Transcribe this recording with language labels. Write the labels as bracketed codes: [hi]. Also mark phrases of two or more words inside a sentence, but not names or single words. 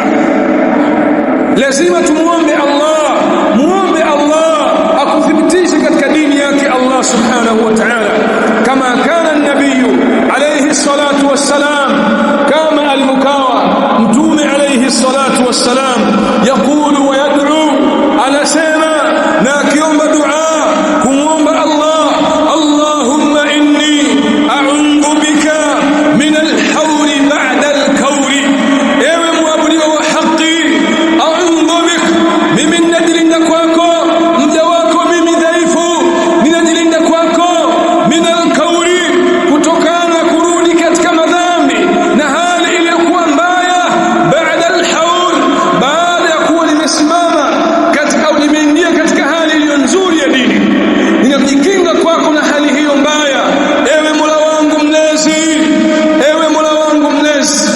[sw] Lazima tumuombe Allah, muombe Allah akuthibitishe katika dini yake Allah [ar] سبحانه وتعالى, [sw] kama [ar] كان النبي عليه الصلاة والسلام, [sw] kama al-mukawa mtume [ar] عليه الصلاة والسلام، يقول ويدعو, [sw] anasema na akiomba dua kumwomba Allah, [ar] اللهم إني أعوذ بك من الحول بعد الكور, [sw] ewe muabudiwa wa haki, [ar] أعوذ بك, [sw] mimi ninajilinda kwako, mja wako mimi dhaifu, ninajilinda kwako, [ar] من الكور, [sw] kutokana kurudi katika madhambi na hali iliyokuwa mbaya, [ar] بعد الحول, [sw] baada ya kuwa nimesimama katika au nimeingia katika hali iliyo nzuri ya dini, ninajikinga kwako na hali hiyo mbaya, ewe Mola wangu mlezi, ewe Mola wangu mlezi.